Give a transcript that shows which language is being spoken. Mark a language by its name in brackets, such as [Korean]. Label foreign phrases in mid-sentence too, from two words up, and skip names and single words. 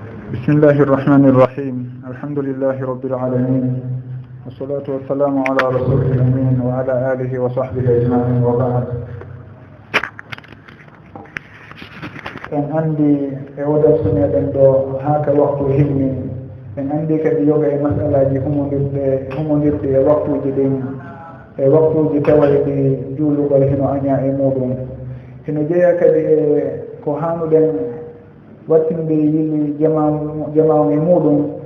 [Arabic] بسم الله الرحمن الرحيم الحمد لله رب العالمين والصلاة والسلام على رسول الأمين وعلى آله وصحبه أجمعين وبعد [Fula] en andi e oɗon sumeɗen ɗo haaka waktu himmi en andi kadi yoga e masalaji humodirɗe e waktuji ɗin e waktuji tawayɗi juulugol hino aña e muɗum hino jeeya kadi e ko hanuɗen wattinde yilli jamaw e muɗum